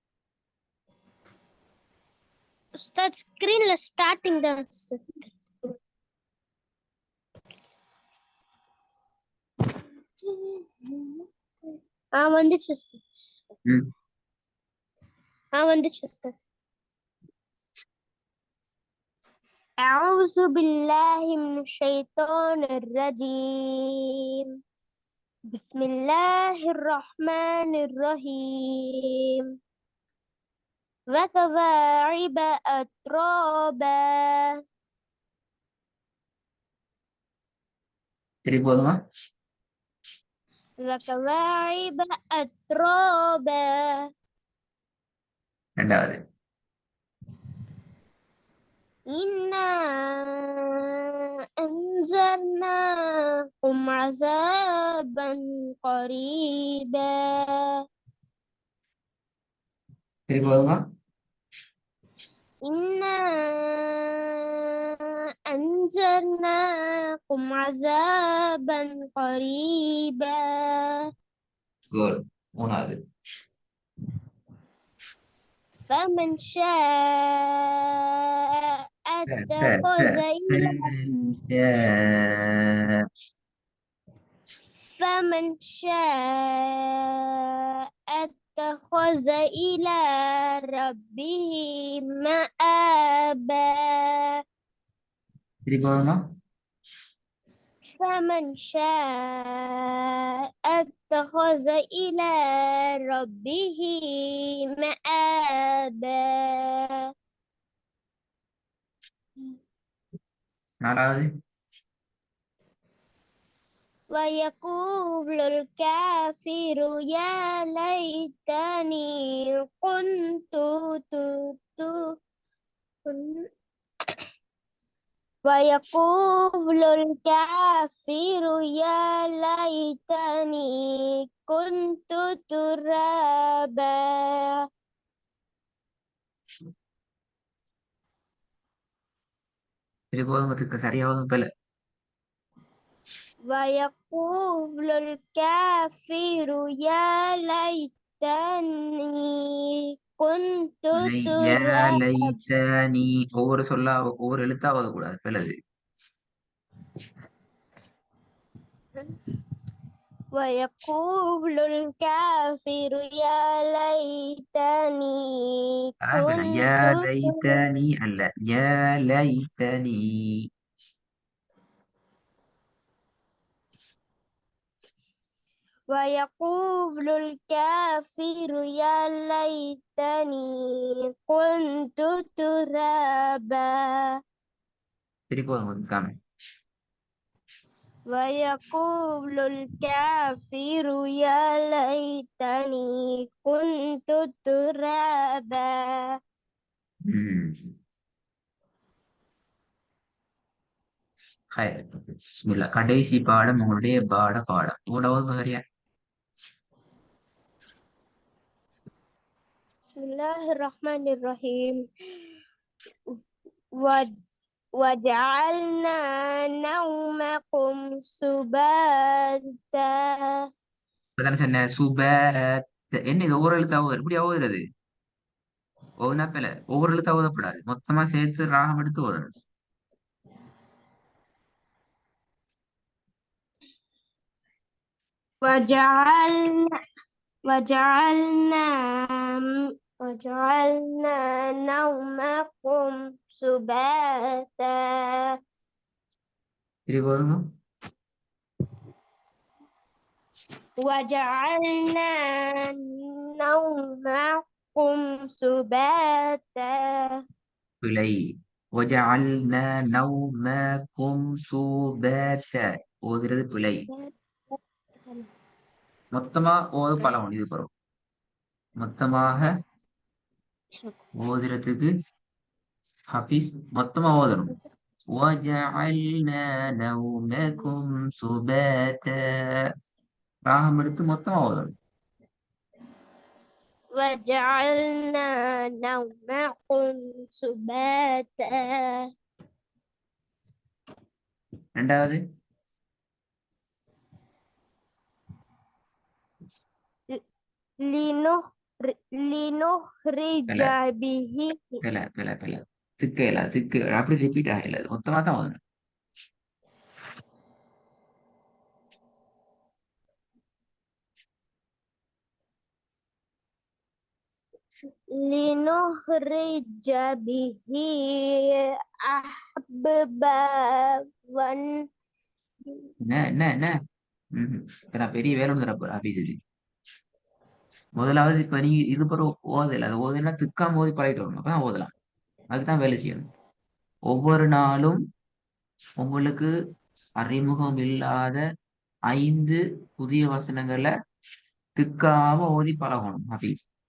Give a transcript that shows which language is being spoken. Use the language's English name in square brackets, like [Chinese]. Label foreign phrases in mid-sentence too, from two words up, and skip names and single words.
[Tamil] உஸ்தாத் ஸ்கிரீன்ல ஸ்டார்டிங் தான் உஸ்தாத். வந்துச்சு உஸ்தாத். வந்துச்சு உஸ்தாத். [Arabic] أعوذ بالله من الشيطان الرجيم. بسم الله الرحمن الرحيم. وكواعب أترابا. [Tamil] சரி போதுமா? [Arabic] وكواعب أترابا. [Tamil] ரெண்டாவது. [Arabic] إنا أنذرناكم عذابا قريبا. [Tamil] சரி போதுமா? [Arabic] إنا أنذرناكم عذابا قريبا. [Tamil] குட். மூணாவது. [Arabic] فمن شاء اتخذ إلى فمن شاء اتخذ إلى ربه مآبا. [Tamil] சரி போதுமா? [Arabic] فمن شاء اتخذ إلى ربه مآبا. [Tamil] நாலாவது. [Arabic] ويقول الكافر يا ليتني كنت ويقول الكافر يا ليتني كنت ترابا. [Tamil] சரி போதுங்கிறதுக்கு சரியாவது பிள்ளை. [Arabic] ويقول الكافر يا ليتني كنت ترابا. [Tamil] ஒவ்வொரு சொல்லா ஒவ்வொரு எழுத்தாவது கூடாது பிள்ளது. [Arabic] ويقول الكافر يا ليتني யா كنت [Tamil] லைத்தனி அல்ல, [Arabic] يا ليتني. ويقول الكافر يا ليتني كنت ترابا. [Tamil] சரி போதும் காமி. [Arabic] ويقول الكافر يا ليتني كنت ترابا. [Tamil] பிஸ்மில்லா. கடைசி பாடம் உங்களுடைய பாடம் மூணாவது பகரியா. [Arabic] بسم الله الرحمن الرحيم. وجعلنا نومكم سباتا. [Tamil] இப்பதானே சொன்ன சுபத். என்ன இது ஒவ்வொரு எழுத்தாவது எப்படி ஓதுறது? ஓதுனா பிள்ளை. ஒவ்வொரு எழுத்தா ஓதப்படாது, மொத்தமா சேர்த்து ராகம் எடுத்து ஓதணும். [Arabic] وجعلنا نومكم سباتا. [Tamil] சரி போதுமா? [Arabic] وجعلنا نومكم سباتا. [Tamil] பிழை. [Arabic] وجعلنا نومكم سباتا [Tamil] ஓதுறது பிழை. மொத்தமா ஓது பழம் இது பரும். மொத்தமாக ஓதுறதுக்கு ஹபீஸ் மொத்தமா ஓதணும். [Arabic] وجعلنا نومكم سباتا [Tamil] ராகம் எடுத்து மொத்தமா ஓதணும். [Arabic] وجعلنا نومكم سباتا. [Tamil] ரெண்டாவது [Arabic] لنخرج பில به [Tamil] பில திக்கையில திக்கு அப்படி ரிப்பீட் ஆகல மொத்தமா தான் ஓதணும். [Arabic] لنخرج به أحبابا [Tamil] என்ன என்ன என்ன இப்ப நான் பெரிய வேலை தர போறேன் ஆபீஸுக்கு. முதலாவது இப்ப நீங்க இது பிறகு ஓதல அது ஓதுனா திக்காம ஓதி பழகிட்டு வரணும் அப்பதான் ஓதலாம். அதுக்குதான் வேலை செய்யணும். ஒவ்வொரு நாளும் உங்களுக்கு அறிமுகம் இல்லாத 5 புதிய வசனங்களை திக்காம ஓதி பழகணும் ஹபீஸ்.